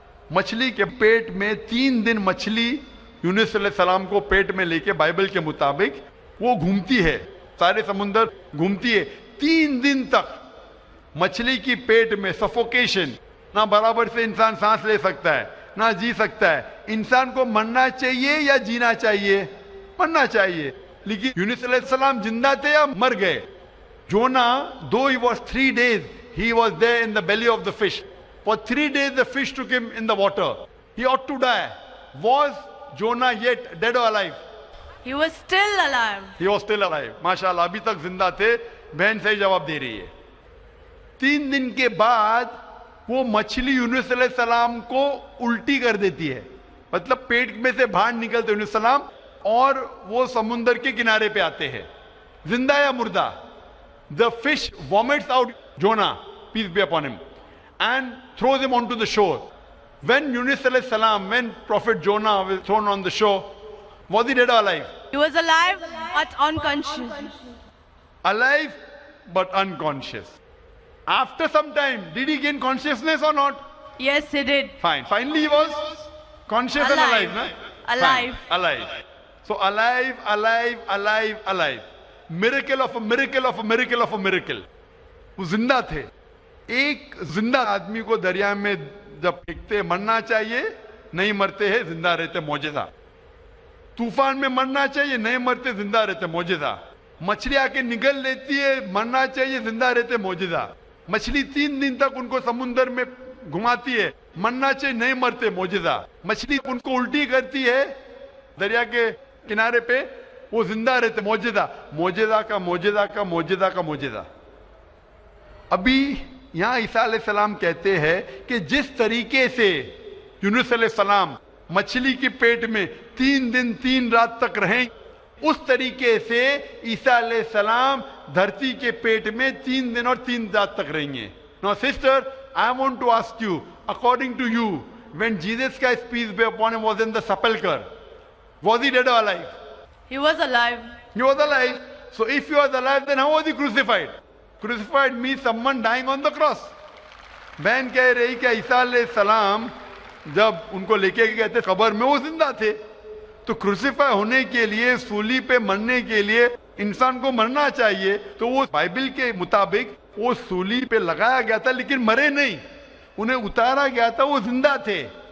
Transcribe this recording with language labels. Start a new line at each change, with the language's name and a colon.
Urdu: مچھلی کے پیٹ میں 3 دن مچھلی یونس علیہ السلام کو پیٹ میں لے کے بائبل کے مطابق وہ گھومتی ہے، سارے سمندر گھومتی ہے 3 دن تک. مچھلی کی پیٹ میں سفوکیشن، نہ برابر سے انسان سانس لے سکتا ہے نہ جی سکتا ہے. انسان کو مرنا چاہیے یا جینا چاہیے؟ مرنا چاہیے. لیکن یونس علیہ السلام زندہ تھے یا مر گئے؟
English: Jonah, though he was 3 days, he was there in the belly of the fish. For 3 days the fish took him in the water. He ought to die. Was Jonah yet dead or alive? He was still alive. He was still alive.
Urdu: ماشاءاللہ ابھی تک زندہ تھے. بہن صحیح جواب دے رہی ہے. 3 دن کے بعد وہ مچھلی یونس علیہ السلام کو الٹی کر دیتی ہے, مطلب پیٹ میں سے باہر نکلتے یونس علیہ السلام اور وہ سمندر کے کنارے پہ آتے ہیں, زندہ یا مردہ.
English: The fish vomits out Jonah, peace be upon him, and throws him onto the shore. When Yunus alayhi salam, when Prophet Jonah was thrown on the shore, was he dead or alive? He was alive but unconscious. Alive but unconscious. After some time, did he gain consciousness or not? Yes, he did. Fine. Finally he was conscious and alive. No? Alive. Fine. Alive. So alive, alive, alive, alive. Miracle of a miracle of a miracle of a miracle.
Urdu: وہ زندہ تھے. ایک زندہ آدمی کو دریا میں جب پھینکتے مرنا چاہیے، نہیں مرتے ہیں، زندہ رہتے، معجزہ. طوفان میں مرنا چاہیے، نہیں مرتے، زندہ رہتے، معجزہ. مچھلی آ کے نگل لیتی ہے، مرنا چاہیے، زندہ رہتے، معجزہ. مچھلی 3 دن تک ان کو سمندر میں گھماتی ہے، مرنا چاہیے، نہیں مرتے، معجزہ. مچھلی ان کو الٹی کرتی ہے دریا کے کنارے پہ، وہ زندہ رہتے، معجزہ. معجزہ کا معجزہ کا معجزہ کا معجزہ. ابھی یہاں عیسیٰ علیہ السلام کہتے ہیں کہ جس طریقے سے یونس علیہ السلام مچھلی کے پیٹ میں 3 دن 3 رات تک رہیں، اس طریقے سے عیسیٰ علیہ السلام دھرتی کے پیٹ میں 3 دن اور 3 رات تک رہیں گے.
English: Now sister, I want to ask you, according to you, when Jesus Christ, peace be upon him, was in the sepulchre, was he dead or alive? He was alive. He was alive. So if he was alive, then how was he crucified? Crucified means someone dying on the cross.
Urdu: بہن کہہ رہی کہ عیسیٰ علیہ السلام جب ان کو لے کے گئے تھے قبر میں، وہ زندہ تھے. تو کروسیفائی ہونے کے لیے، سولی پہ مرنے کے لیے انسان کو مرنا چاہیے. تو وہ بائبل کے مطابق وہ سولی پہ لگایا گیا تھا لیکن مرے نہیں، انہیں اتارا گیا تھا، وہ زندہ تھے.